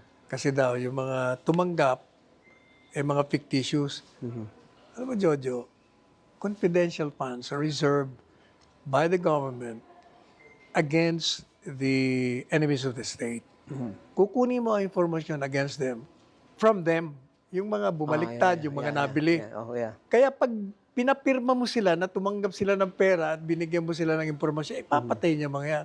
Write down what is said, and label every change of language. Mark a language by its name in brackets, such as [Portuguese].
[Filipino] Kasi daw, yung mga tumanggap, mga fictitious. Alam mo, Jojo, [English] confidential funds are reserved by the government against the enemies of the state. [Filipino] Kukunin mo ang informasyon [English] against them, from them, [Filipino] yung mga bumaliktad, yung mga nabili. Kaya pag pinapirma mo sila na tumanggap sila ng pera at binigyan mo sila ng informasyon, ipapatay niya mga yan.